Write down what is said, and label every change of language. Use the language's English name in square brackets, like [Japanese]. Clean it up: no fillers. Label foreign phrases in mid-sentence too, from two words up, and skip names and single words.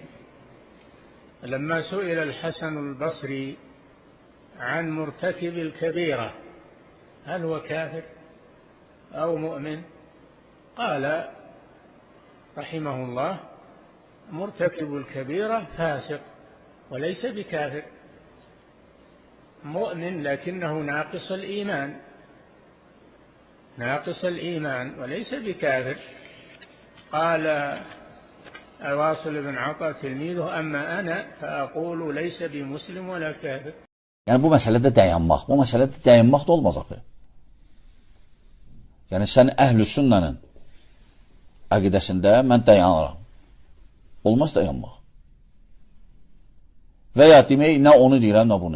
[Arabic] لما سئل الحسن البصري عن مرتكب الكبيرة هل هو كافر أو مؤمن، قال رحمه الله مرتكب الكبيرة فاسق وليس بكافر، مؤمن لكنه ناقص الإيمان وليس بكافر. قال واصل بن عطاء تلميذه أما أنا فأقول ليس بمسلم ولا كافر. [Azerbaijani] Yəni bu məsələdə dayanmaq da olmaz axı. Yəni sən əhlüsünnənin əqidəsində mən dayanıram. Olmaz dayanmaq. Və ya demək, nə onu deyirəm, nə bunu.